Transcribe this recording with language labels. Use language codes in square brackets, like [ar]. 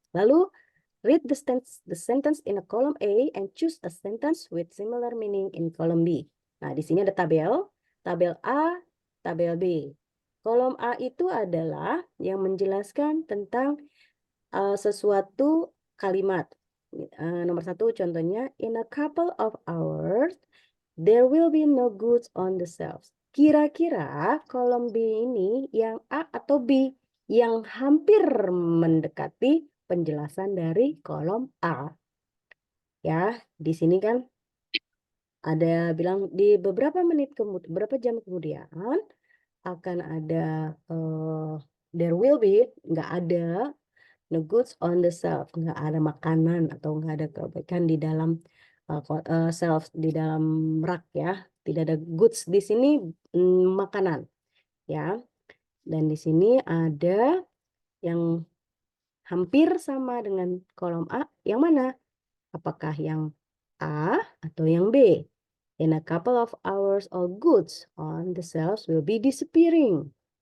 [id] Lalu [en] read the sentence in a column A and choose a sentence with similar meaning in column B. [id] Nah, di sini ada tabel A, tabel B. Kolom A itu adalah yang menjelaskan tentang sesuatu kalimat. Nomor 1 contohnya, [en] in a couple of hours, there will be no goods on the shelves. [id] Kira-kira kolom B ini yang A atau B yang hampir mendekati penjelasan dari kolom A. Ya, di sini kan ada bilang di beberapa jam kemudian akan ada [en] there will be, [id] nggak ada [en] no goods on the shelf, [id] nggak ada makanan atau nggak ada kebaikan di dalam shelf, di dalam rak ya, tidak ada goods di sini, makanan ya. Dan di sini ada yang hampir sama dengan kolom A, yang mana? Apakah yang A atau yang B? [en] In a couple of hours, all goods on the shelves will be disappearing.